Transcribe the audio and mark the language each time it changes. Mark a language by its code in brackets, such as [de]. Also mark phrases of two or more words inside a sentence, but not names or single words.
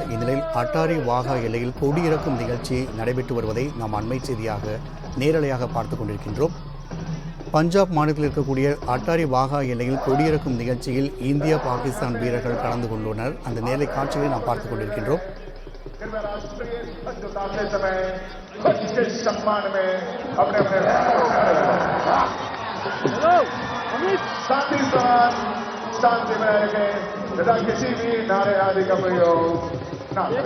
[ta] இந்நிலையில் அட்டாரி வாகா எல்லையில் கொடியிறக்கும் நிகழ்ச்சி நடைபெற்று வருவதை நாம் அண்மை செய்தியாக நேரலையாக பார்த்து கொண்டிருக்கின்றோம். பஞ்சாப் மாநிலத்தில் இருக்கக்கூடிய அட்டாரி வாகா எல்லையில் கொடியிறக்கும் நிகழ்ச்சியில் இந்திய பாகிஸ்தான் வீரர்கள் கலந்து கொண்டுள்ளனர். அந்த நேரலை காட்சிகளை நாம் பார்த்துக் கொண்டிருக்கின்றோம். [hi] शांति में रहेंगे तथा किसी भी नारे आदि का प्रयोग न करें।